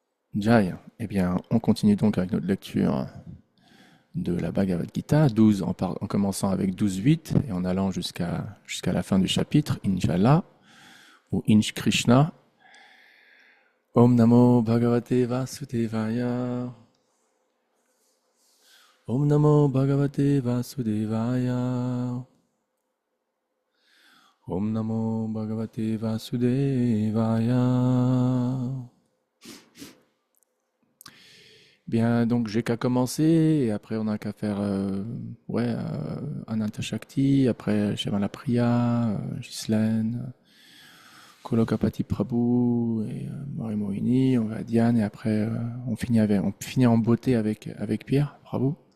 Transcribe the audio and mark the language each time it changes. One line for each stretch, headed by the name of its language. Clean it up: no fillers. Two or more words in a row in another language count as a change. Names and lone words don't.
French: Jai, eh bien, on continue donc avec notre lecture de la Bhagavad Gita, 12, en commençant avec 12.8 et en allant jusqu'à la fin du chapitre, Injala, ou Inch Krishna.
Sanskrit: ॐ नमो भगवते वासुदेवाय. ॐ नमो भगवते वासुदेवाय. ॐ नमो भगवते वासुदेवाय.
French: Bien, donc j'ai qu'à commencer, et après on a qu'à faire Ananta Shakti, après Shyamalaya Priya, Ghislaine, Kolokapati Prabhu et Mari Mohinni, on va à Diane, et après on finit en beauté avec Pierre, Prabhu.